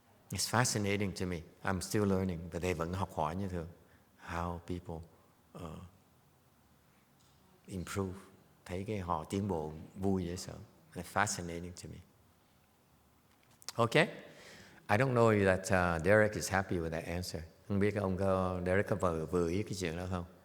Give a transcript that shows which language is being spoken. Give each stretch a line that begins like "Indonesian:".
English: It's fascinating to me. I'm still learning, but they
Vietnamese: vẫn học hỏi như thường.
English: How people improve.
Vietnamese: Thấy cái họ tiến bộ vui dễ sợ.
English: It's fascinating to me. Okay? I don't know if that Derek is happy with that answer.
Vietnamese: Không biết ông Derek có vừa ý cái chuyện đó không?